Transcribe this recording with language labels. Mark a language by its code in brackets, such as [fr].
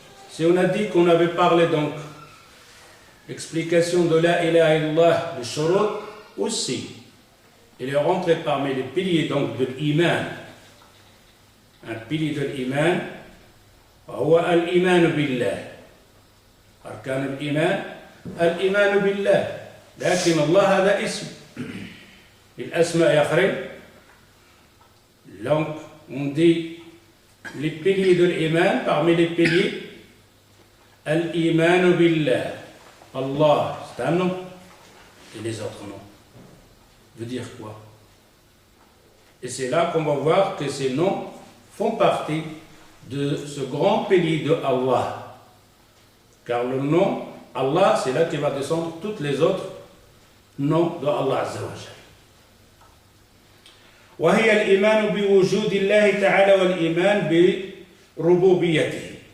[fr] Si on a dit qu'on avait parlé, donc, l'explication de la ilaha illallah, le shurut, aussi. Il est rentré parmi les piliers donc de l'iman. Un pilier de l'iman, [ar] هو الإيمان بالله. أركان الإيمان الإيمان بالله. لكن الله هذا اسم. الأسماء يخرج. [fr] Donc on dit les piliers de l'iman, parmi les piliers, [ar] al-iman billah, [fr] Allah, c'est un nom, et les autres noms. Veut dire quoi? Et c'est là qu'on va voir que ces noms font partie de ce grand pilier de Allah. Car le nom Allah, c'est là qu'il va descendre tous les autres noms de Allah Azza wa Jalla. [ar] وهي الإيمان بوجود الله تعالى والإيمان بربوبيته.